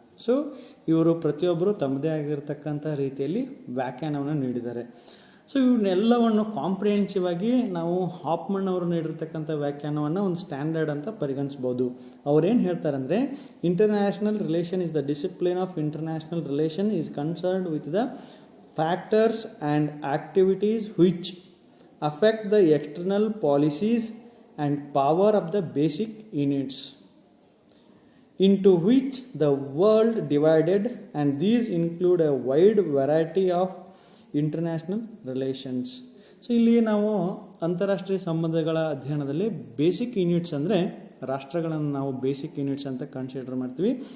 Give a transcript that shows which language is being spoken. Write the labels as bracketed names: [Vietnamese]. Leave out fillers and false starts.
[Kannada] So ಇವರು ಪ್ರತಿಯೊಬ್ಬರು ತಮ್ಮದೇ ಆಗಿರ್ತಕ್ಕಂಥ ರೀತಿಯಲ್ಲಿ ವ್ಯಾಖ್ಯಾನವನ್ನು ನೀಡಿದ್ದಾರೆ. ಸೊ ಇವನ್ನೆಲ್ಲವನ್ನು ಕಾಂಪ್ರಿಹೆನ್ಸಿವ್ ಆಗಿ ನಾವು ಹಾಫ್ಮನ್ ಅವರು ನೀಡಿರ್ತಕ್ಕಂಥ ವ್ಯಾಖ್ಯಾನವನ್ನು ಒಂದು ಸ್ಟ್ಯಾಂಡರ್ಡ್ ಅಂತ ಪರಿಗಣಿಸ್ಬೋದು. ಅವ್ರೇನು ಹೇಳ್ತಾರೆ ಅಂದರೆ, [English] International relation is the discipline of international relation is concerned with the factors and activities which affect the external policies and power of the basic units into which the world divided, and these include a wide variety of international relations. [Kannada] So ಇಲ್ಲಿ ನಾವು ಅಂತಾರಾಷ್ಟ್ರೀಯ ಸಂಬಂಧಗಳ ಅಧ್ಯಯನದಲ್ಲಿ basic units ಅಂದರೆ ರಾಷ್ಟ್ರಗಳನ್ನು ನಾವು basic units ಅಂತ consider ಮಾಡ್ತೀವಿ.